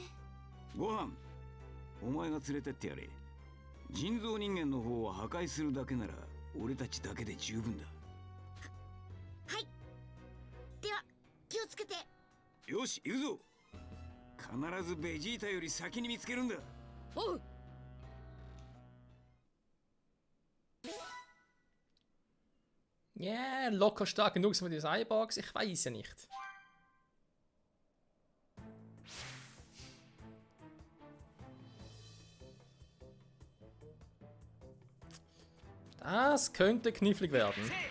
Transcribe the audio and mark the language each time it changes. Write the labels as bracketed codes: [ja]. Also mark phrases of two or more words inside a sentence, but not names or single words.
[ja] ご飯、お前が連れてってやれ。人造人間の方を破壊するだけなら俺たちだけで十分だ。はい。では気をつけて。よし、行くぞ。必ずベジータより先に見つけるんだ。おう。 [de] Ja, locker stark genug sind wir die Cyborgs? Ich weiß ja nicht. Das könnte knifflig werden.